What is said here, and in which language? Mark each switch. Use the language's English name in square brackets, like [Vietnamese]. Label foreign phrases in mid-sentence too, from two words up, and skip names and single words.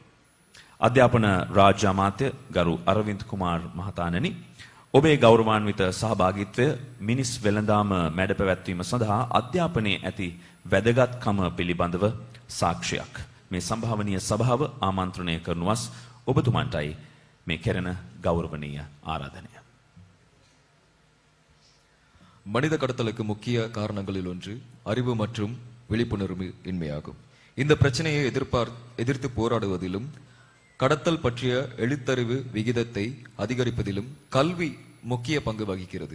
[Sinhala] අධ්‍යාපන රාජ්‍ය අමාත්‍ය ගරු අරවින්ද් කුමාර් මහතාණනි, ඔබේ ගෞරවාන්විත සහභාගීත්වය මිනිස් වෙළඳාම මැඩ පැවැත්වීම සඳහා අධ්‍යාපනයේ ඇති වැදගත්කම පිළිබඳව සාක්ෂියක්. මේ සම්භාවනීය සභාව ආමන්ත්‍රණය කරනුවස් ඔබතුමන්ටයි මේ කෙරෙන ගෞරවනීය ආරාධනය. [Tamil] மனித கடத்தலுக்கு முக்கிய காரணங்களில் ஒன்று அறிவு மற்றும் விழிப்புணர்வு இன்மையாகும். இந்த பிரச்சனையை எதிர்த்து போராடுவதிலும் கடத்தல் பற்றிய எழுத்தறிவு விகிதத்தை அதிகரிப்பதிலும் கல்வி முக்கிய பங்கு வகிக்கிறது.